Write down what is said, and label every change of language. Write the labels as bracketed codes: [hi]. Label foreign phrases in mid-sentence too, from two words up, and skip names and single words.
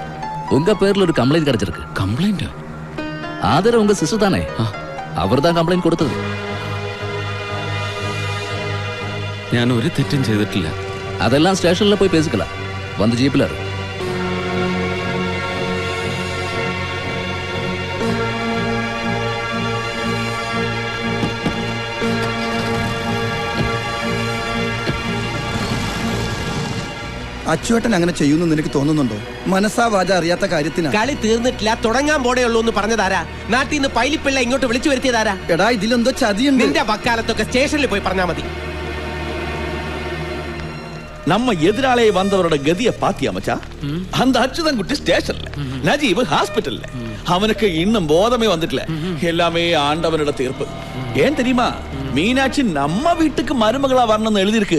[ta] உங்க பேர்ல ஒரு கம்ப்ளைண்ட் கிடைச்சிருக்கு. கம்ப்ளைண்ட்? ஆதர உங்க சிஸ்டர் தானே? அவர் தான் [ml] കംപ്ലൈന്റ് കൊടുത്തത്. ഞാൻ ഒരു തെറ്റും ചെയ്തിട്ടില്ല. അതെല്ലാം സ്റ്റേഷനിൽ പോയി പേസിക്കലാം. വന്ന് ജീപ്പിലാറ്. അച്ചുവേട്ടൻ അങ്ങനെ ചെയ്യുന്നു നിനക്ക് തോന്നുന്നുണ്ടോ? മനസ്സാ വാച അറിയാത്ത കാര്യത്തിന്. കളി തീർന്നിട്ടില്ല, തുടങ്ങാൻ പോടേയുള്ളൂ എന്ന് പറഞ്ഞതാരാ? നാട്ടിൽ നിന്ന് പൈലിപ്പിള്ള ഇങ്ങോട്ട് വിളിച്ചു വരുത്തിയതാരാ? എടാ, ഇതിലെന്തോ ചതിയുണ്ട്. നിന്റെ വക്കാലത്തൊക്കെ സ്റ്റേഷനിൽ പോയി പറഞ്ഞാ മതി. [ta] நம்ம எதிராலே வந்தவரோட கதியை பாத்தியா மச்சா? அந்த அச்சுதன் குட்டி ஸ்டேஷன்ல, நஜீப் ஹாஸ்பிட்டல்ல. அவனுக்கு இன்னும் போதமே வந்துட்டல. எல்லாமே ஆண்டவனோட தீர்ப்பு. ஏன் தெரியுமா? மீனாட்சி நம்ம வீட்டுக்கு மருமகளா வரணும்னு எழுதி இருக்கு.